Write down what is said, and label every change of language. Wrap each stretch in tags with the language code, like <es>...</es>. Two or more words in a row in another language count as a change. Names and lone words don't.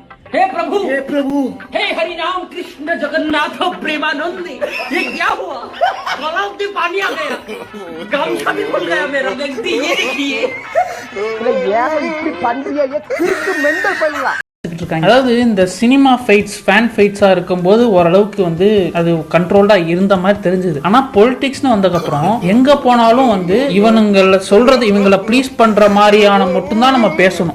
<hi>हे प्रभु हे हरि राम कृष्ण जगन्नाथ प्रेमानंद ये क्या हुआ गलाव में पानी आ गया गमछा भी खुल गया मेरा गलती ये देखिए</hi> <ta>அதாவது இந்த</ta> <en>cinema fights fan fights</en> <ta>இருக்கும்போது ஓரளவுக்கு வந்து அது கண்ட்ரோல்டா இருந்த மாதிரி தெரிஞ்சது. ஆனா பொலிட்டிக்ஸ்னு வந்ததுக்கப்புறம் எங்க போனாலும் வந்து இவனுங்களை சொல்றது இவங்களை ப்ளீஸ் பண்ற மாதிரியான மட்டும்தான் நம்ம பேசணும்.</ta>